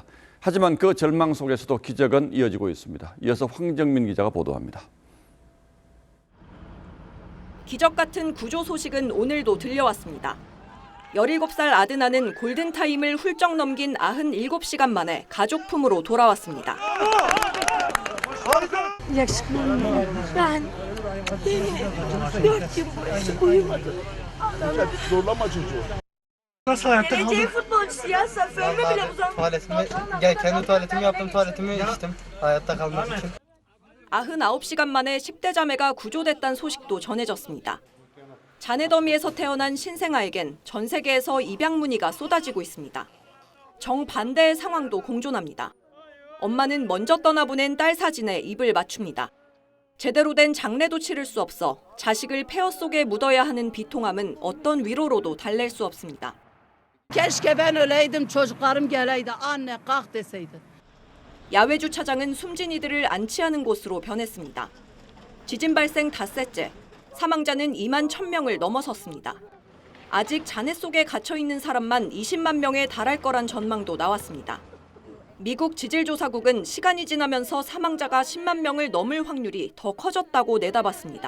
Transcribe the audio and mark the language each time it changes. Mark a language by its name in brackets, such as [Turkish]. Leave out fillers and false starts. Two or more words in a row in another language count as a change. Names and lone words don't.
[Korean] 하지만 그 절망 속에서도 기적은 이어지고 있습니다. 이어서 황정민 기자가 보도합니다. 기적 같은 구조 소식은 오늘도 들려왔습니다. 17살 아드나는 골든타임을 훌쩍 넘긴 97시간 만에 가족 품으로 돌아왔습니다. [Turkish] Geleceğin futbolcusu ya. Ömrü bile uzanmış. Kendi tuvaletimi yaptım, tuvaletimi içtim. Hayatta kalmak için. [Korean] 99시간 만에 10대 자매가 구조됐다는 소식도 전해졌습니다. 잔해 더미에서 태어난 신생아에겐 전 세계에서 입양 문의가 쏟아지고 있습니다. 정반대의 상황도 공존합니다. 엄마는 먼저 떠나보낸 딸 사진에 입을 맞춥니다. 제대로 된 장례도 치를 수 없어 자식을 폐허 속에 묻어야 하는 비통함은 어떤 위로로도 달랠 수 없습니다. [Turkish] Keşke ben öleydim, çocuklarım geleydi. Anne kalk deseydi. [Korean] 야외 주차장은 숨진 이들을 안치하는 곳으로 변했습니다. 지진 발생 닷새째, 사망자는 2만 1,000명을 넘어섰습니다. 아직 잔해 속에 갇혀 있는 사람만 20만 명에 달할 거란 전망도 나왔습니다. 미국 지질조사국은 시간이 지나면서 사망자가 10만 명을 넘을 확률이 더 커졌다고 내다봤습니다.